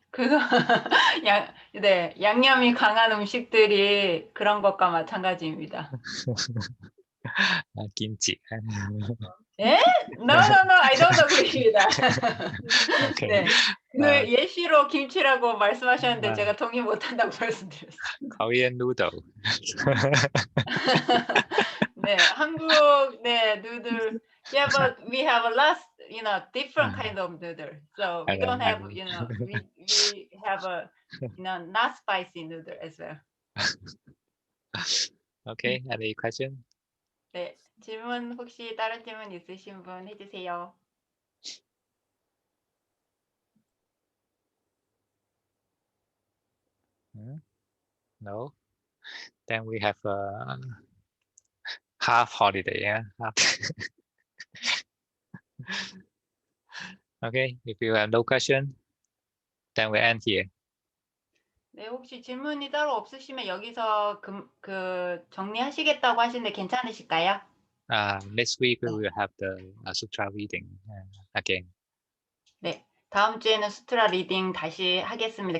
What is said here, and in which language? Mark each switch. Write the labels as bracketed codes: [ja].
[ko] 그거 네, 양념이 강한 음식들이 그런 것과 마찬가지입니다. [en] Kimchi. [ko] 예? [en] No, I don't agree [ko] 입니다. [en] Okay. [ko] 네. 그 예시로 김치라고 말씀하셨는데 제가 동의 못한다고 말씀드렸어요. [en] Korean noodle. [ko] 네, 한국 누들. [en] Yeah, but we have a lot, different kind of noodle. So we don't have, we have a, not spicy noodle as well. Okay. Any question? [ko] 네, 질문 혹시 다른 질문 있으신 분 해주세요. [en] No. Then we have a half holiday. Yeah. Okay. If you have no question, then we end here. [ko] 네, 혹시 질문이 따로 없으시면 여기서 그 정리하시겠다고 하시는데 괜찮으실까요? [en] Next week we will have the sutra reading again. [ko] 네, 다음 주에는 수트라 리딩 다시 하겠습니다.